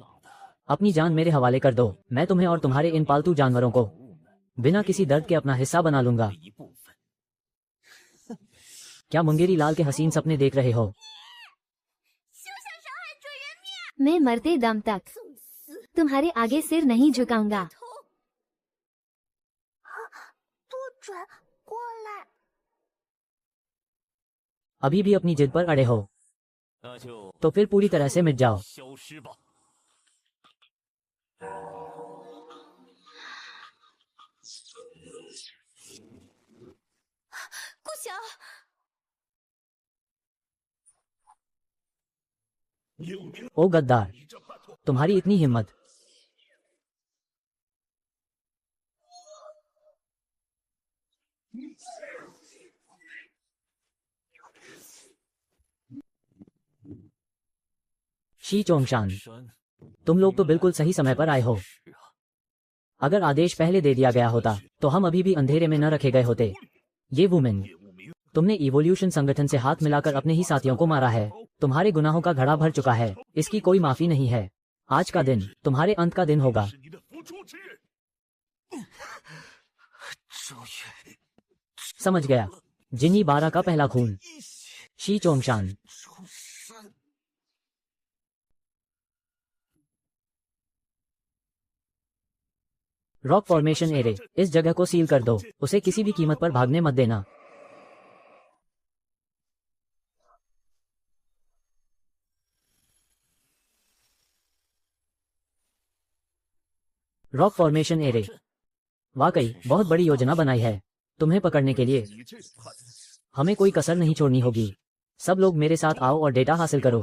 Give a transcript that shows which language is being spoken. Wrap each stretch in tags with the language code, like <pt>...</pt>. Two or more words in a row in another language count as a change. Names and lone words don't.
<hi>अपनी जान मेरे हवाले कर दो। मैं तुम्हें और तुम्हारे इन पालतू जानवरों को बिना किसी दर्द के अपना हिस्सा बना लूंगा।</hi> <zh>一部分，</zh> <hi>क्या मुंगेरी लाल के हसीन सपने देख रहे हो? मैं मरते दम तक तुम्हारे आगे सिर नहीं झुकाऊंगा।</hi> <zh>不准过来！</zh> <hi>अभी भी अपनी जिद पर अड़े हो</hi> <zh>那就</zh> <hi>तो फिर पूरी तरह से मिट जाओ।</hi> <zh>消失吧。顾晓，</zh> <hi>ओ गद्दार, तुम्हारी इतनी हिम्मत। शी चोंगशान,</hi> <zh>山</zh> <hi>तुम लोग तो बिल्कुल सही समय पर आए हो।</hi> <zh>是啊，</zh> <hi>अगर आदेश पहले दे दिया गया होता तो हम अभी भी अंधेरे में न रखे गए होते। ये वुमेन, तुमने इवोल्यूशन संगठन से हाथ मिलाकर अपने ही साथियों को मारा है। तुम्हारे गुनाहों का घड़ा भर चुका है, इसकी कोई माफी नहीं है। आज का दिन तुम्हारे अंत का दिन होगा।</hi> <zh>是你的付出之日。终于，</zh> <hi>समझ गया। जिन्नी 12 का पहला खून।</hi> <zh>一血</zh> <hi>शी चोंगशान,</hi> <zh>重山。</zh> <en>rock formation array,</en> <hi>इस जगह को सील कर दो। उसे किसी भी कीमत पर भागने मत देना।</hi> <en>rock formation array,</en> <hi>वाकई बहुत बड़ी योजना बनाई है। तुम्हें पकड़ने के लिए</hi> <zh>你这叛徒，</zh> <hi>हमें कोई कसर नहीं छोड़नी होगी। सब लोग मेरे साथ आओ और डेटा हासिल करो।</hi>